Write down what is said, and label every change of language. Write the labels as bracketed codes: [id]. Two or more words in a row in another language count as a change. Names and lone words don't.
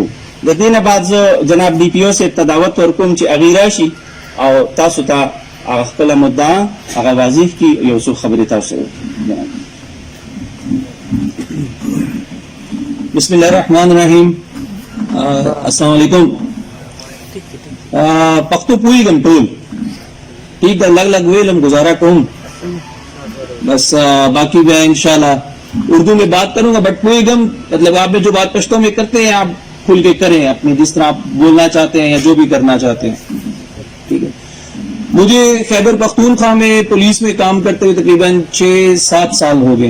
[ps] د دې نه بعد زه جناب ډي پي او صاحب ته دعوت ورکوم چې هغې راشي او تاسو ته هغه خپله مدعا هغه واضح کړي یو څو خبرې تاسو [ar] بسم الله الرحمن الرحیم. السلام علیکم. [ps] پښتو پوهېږم ټول ٹھیک ده، لږ لږ ویلم گزارا کوم [ur] بس باقی میں انشاءاللہ اردو میں بات کروں گا بٹ پوئیگم مطلب آپ نے جو بات پشتوں میں کرتے ہیں آپ کھل کے کریں اپنے جس طرح آپ بولنا چاہتے ہیں یا جو بھی کرنا چاہتے ہیں. ٹھیک ہے. مجھے خیبر پختونخوا میں پولیس میں کام کرتے ہوئے تقریباً 6-7 سال ہو گئے.